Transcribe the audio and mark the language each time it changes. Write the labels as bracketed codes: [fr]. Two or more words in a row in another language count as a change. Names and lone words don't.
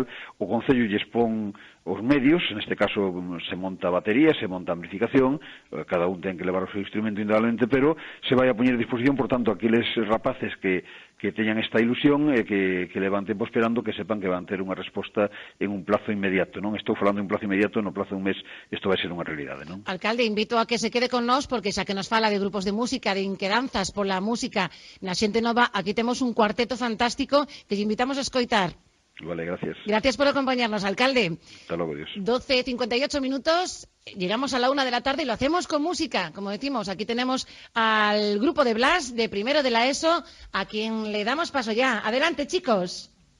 [gl] O Concello lles pon os medios, neste caso se monta batería, se monta amplificación, cada un ten que levar o seu instrumento indudablemente, pero se vai a poñer a disposición, por tanto, aqueles rapaces que teñan esta ilusión e que levan tempo esperando, que sepan que van ter unha resposta en un plazo inmediato, non? Estou falando en un plazo inmediato, no plazo de un mes isto vai ser unha realidade, non? Alcalde, invito a que se quede con nós, porque xa que nos fala de grupos de música, de inquedanzas pola música na xente nova, aquí temos un cuarteto fantástico que lle invitamos a escoitar. Vale, [es] gracias. Gracias por acompañarnos, alcalde. Hasta luego, Dios. 12:58 minutos, llegamos a la 1 de la tarde y lo hacemos con música. Como decimos, aquí tenemos al grupo de Blas, de primero de la ESO, a quien le damos paso ya. Adelante, chicos.